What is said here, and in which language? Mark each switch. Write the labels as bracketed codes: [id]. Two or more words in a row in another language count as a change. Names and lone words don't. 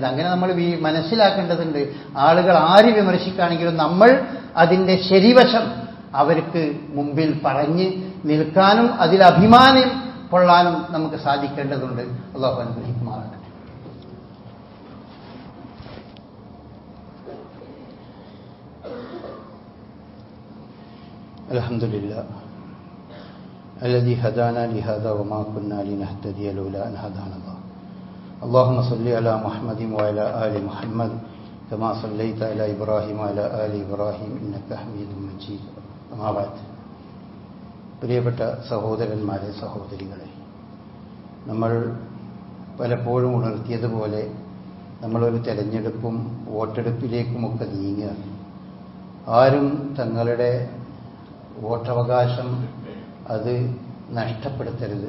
[ml] അങ്ങനെ നമ്മൾ മനസ്സിലാക്കേണ്ടതുണ്ട്. ആളുകൾ ആര് വിമർശിക്കുകയാണെങ്കിലും നമ്മൾ അതിൻ്റെ ശരിവശം അവർക്ക് മുമ്പിൽ പറഞ്ഞ് നിൽക്കാനും അതിൽ അഭിമാനം കൊള്ളാനും നമുക്ക് സാധിക്കേണ്ടതുണ്ട്. അല്ലാഹു അനുഗ്രഹിക്കുമാറാകട്ടെ. [ar] അൽഹംദുലില്ലാഹ് الذي هدانا لهذا وما كنا لنهتدي لولا أن هدانا الله. اللهم صل على محمد وعلى آل محمد كما صليت على إبراهيم وعلى آل إبراهيم إنك حميد مجيد. أما بعد. [ml] പ്രിയപ്പെട്ട സഹോദരന്മാരെ, സഹോദരികളെ, നമ്മൾ പലപ്പോഴും ഉണർത്തിയതുപോലെ നമ്മളൊരു തെരഞ്ഞെടുപ്പും വോട്ടെടുപ്പിലേക്കുമൊക്കെ നീങ്ങുക. ആരും തങ്ങളുടെ വോട്ടവകാശം അത് നഷ്ടപ്പെടുത്തരുത്.